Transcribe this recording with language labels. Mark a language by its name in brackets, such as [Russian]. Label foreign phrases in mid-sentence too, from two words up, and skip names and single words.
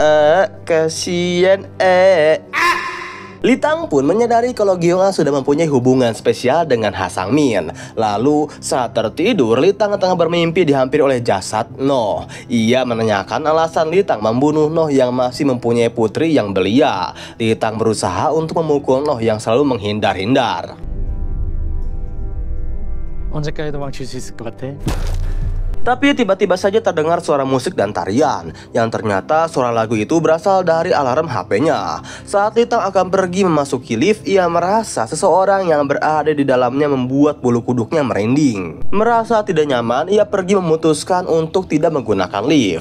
[Indonesian] Kasian Litang pun menyadari kalau Gyeong A sudah mempunyai hubungan spesial dengan Ha Sang Min. Lalu saat tertidur, Litang tengah bermimpi dihampiri oleh jasad Noh. Ia menanyakan alasan Litang membunuh Noh yang masih mempunyai putri yang belia. Litang berusaha untuk memukul Noh yang selalu menghindar-hindar. [Korean] 언제까지 도망칠 수 있을 것 같아? [Indonesian] Tapi tiba-tiba saja terdengar suara musik dan tarian, yang ternyata suara lagu itu berasal dari alarm HP-nya. Saat Litang akan pergi memasuki lift, ia merasa seseorang yang berada di dalamnya membuat bulu kuduknya merinding. Merasa tidak nyaman, ia pergi memutuskan untuk tidak menggunakan lift.